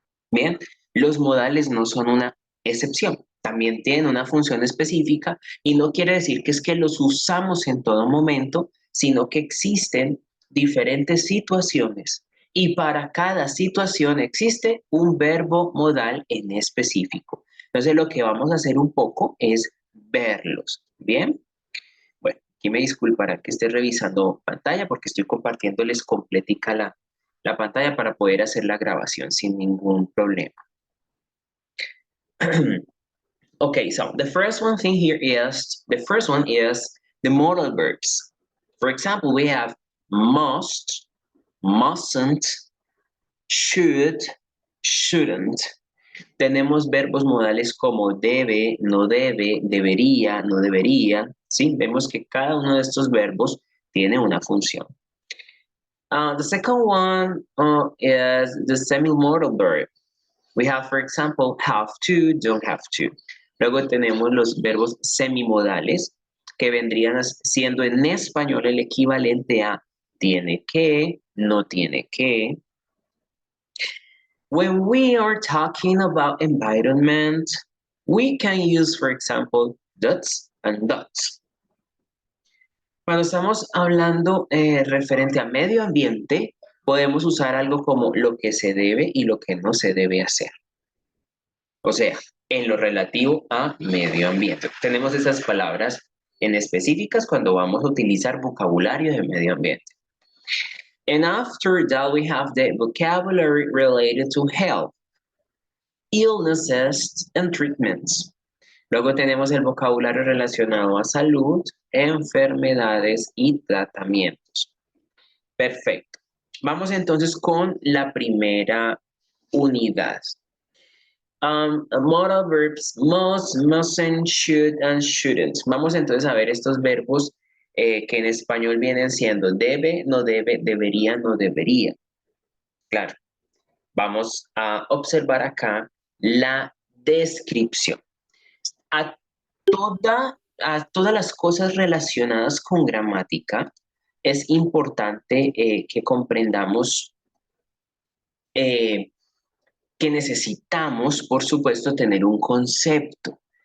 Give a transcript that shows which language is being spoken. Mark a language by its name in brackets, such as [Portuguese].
[Spanish] Bien, los modales no son una excepción, también tienen una función específica y no quiere decir que es que los usamos en todo momento, sino que existen diferentes situaciones y para cada situación existe un verbo modal en específico. Entonces lo que vamos a hacer un poco es verlos, ¿bien? Bueno, aquí me disculparán que esté revisando pantalla porque estoy compartiéndoles completica la pantalla para poder hacer la grabación sin ningún problema. [English] Okay, so the first one thing here is, the first one is the modal verbs. For example, we have must, mustn't, should, shouldn't. [Spanish] Tenemos verbos modales como debe, no debe, debería, no debería. ¿Sí? Vemos que cada uno de estos verbos tiene una función. [English] The second one is the semi-modal verb. We have, for example, have to, don't have to. [Spanish] Luego tenemos los verbos semimodales, que vendrían siendo en español el equivalente a tiene que, no tiene que. [English] When we are talking about environment, we can use, for example, dots and dots. [Spanish] Cuando estamos hablando referente a medio ambiente, podemos usar algo como lo que se debe y lo que no se debe hacer. O sea, en lo relativo a medio ambiente. Tenemos esas palabras en específicas cuando vamos a utilizar vocabulario de medio ambiente. [English] And after that, we have the vocabulary related to health, illnesses, and treatments. [Spanish] Luego tenemos el vocabulario relacionado a salud, enfermedades y tratamientos. Perfecto. Vamos entonces con la primera unidad. [English] Modal verbs must, mustn't, should, and shouldn't. [Spanish] Vamos entonces a ver estos verbos que en español vienen siendo debe, no debe, debería, no debería. Claro, vamos a observar acá la descripción. A, a todas las cosas relacionadas con gramática es importante que comprendamos que necesitamos, por supuesto, tener un concepto.